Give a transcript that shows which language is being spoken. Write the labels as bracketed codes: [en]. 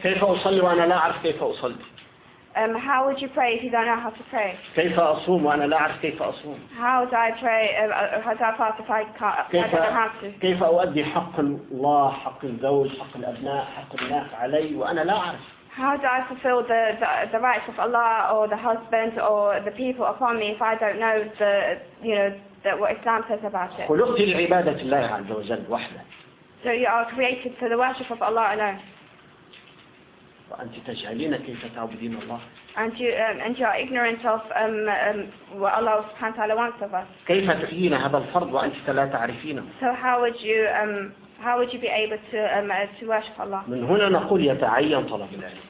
[ar] كيف أصلي وأنا لا أعرف كيف أصلي؟ [en] How would you pray if you don't know how to pray? [ar] كيف أصوم وأنا لا أعرف كيف أصوم؟ [en] How do I pray? How do I fast if I can't? [ar] كيف كيف أؤدي حق الله حق الزوج حق الأبناء حق الناس علي وأنا لا أعرف؟ [en] How do I fulfill the rights of Allah or the husband or the people upon me if I don't know the you know that what Islam says about it? [ar] خلقت لعبادة الله عز وجل وحده. [en] So you are created for the worship of Allah alone. [ar] وأنت تجهلين كيف تعبدين الله. [en] And you are ignorant of what Allah سبحانه وتعالى wants of us. [ar] كيف تحيين هذا الفرض وأنت لا تعرفينه. [en] So how would you be able to worship Allah? [ar] من هنا نقول يتعين طلب العلم.